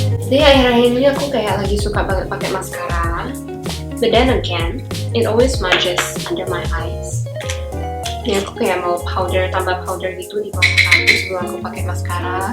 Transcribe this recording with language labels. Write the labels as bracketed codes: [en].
[id] Jadi akhir-akhir ini aku kayak lagi suka banget pakai mascara. [en] But then again, it always smudges under my eyes. [id] Ini aku kayak mau tambah powder gitu di bawah aku sebelum aku pakai mascara.